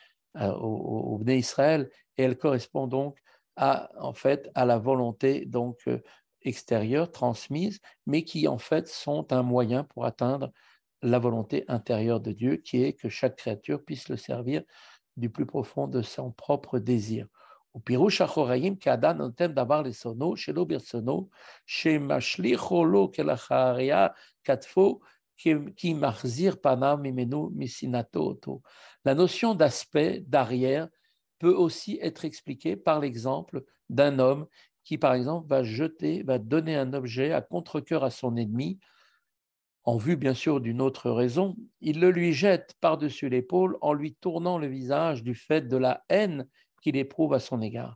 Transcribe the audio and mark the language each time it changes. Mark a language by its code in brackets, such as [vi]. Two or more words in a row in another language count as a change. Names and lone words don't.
[fr] au Bnei Israël, et elle correspond donc en fait à la volonté donc extérieure transmise, mais qui en fait sont un moyen pour atteindre la volonté intérieure de Dieu, qui est que chaque créature puisse le servir du plus profond de son propre désir. [he] ופירוש אחוראים כאדם נותן דבר לשונאו שלא ברצונו, שמשליכו לו כלאחריה כתפו, כי מחזיר פניו ממנו משנאתו אותו. [fr] La notion d'aspect, d'arrière, peut aussi être expliquée par l'exemple d'un homme qui, par exemple, va donner un objet à contre-cœur à son ennemi, en vue bien sûr d'une autre raison, il le lui jette par-dessus l'épaule en lui tournant le visage du fait de la haine qu'il éprouve à son égard.